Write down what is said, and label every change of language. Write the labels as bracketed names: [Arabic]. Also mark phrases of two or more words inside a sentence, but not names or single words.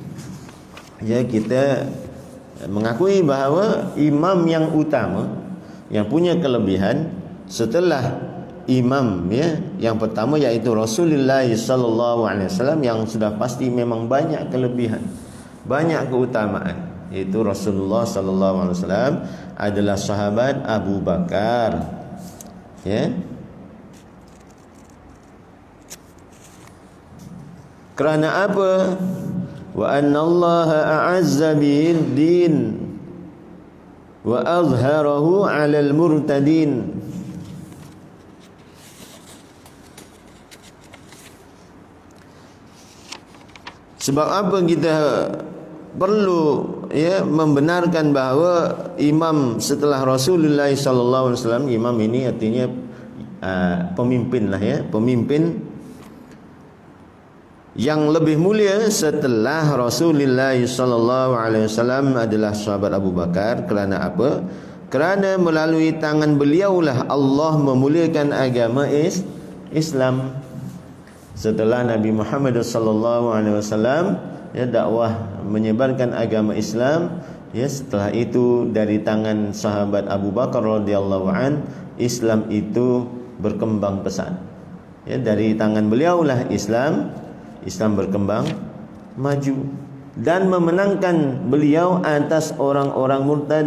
[Malay] Kita mengakui bahawa imam yang utama, yang punya kelebihan setelah imam yang pertama, iaitu Rasulullah [Arabic] صلى الله عليه وسلم, [Malay] yang sudah pasti memang banyak kelebihan, banyak keutamaan, iaitu Rasulullah [Arabic] صلى الله عليه وسلم [Malay] adalah sahabat Abu Bakar. Kerana apa? [Arabic] وأن الله أعز بالدين وأظهره على المرتدين. [Malay] Sebab apa kita perlu membenarkan bahawa imam setelah Rasulullah [Arabic] صلى الله عليه وسلم, [Malay] imam ini artinya pemimpin lah, pemimpin yang lebih mulia setelah Rasulullah [Arabic] صلى الله عليه وسلم [Malay] adalah sahabat Abu Bakar. Kerana apa? Kerana melalui tangan beliaulah Allah memuliakan agama Islam. Setelah Nabi Muhammad [Arabic] صلى الله عليه وسلم [Malay] dakwah menyebarkan agama Islam, setelah itu dari tangan sahabat Abu Bakar [Arabic] رضي الله عن, [Malay] Islam itu berkembang pesat. Dari tangan beliaulah Islam berkembang maju dan memenangkan beliau atas orang-orang murtad.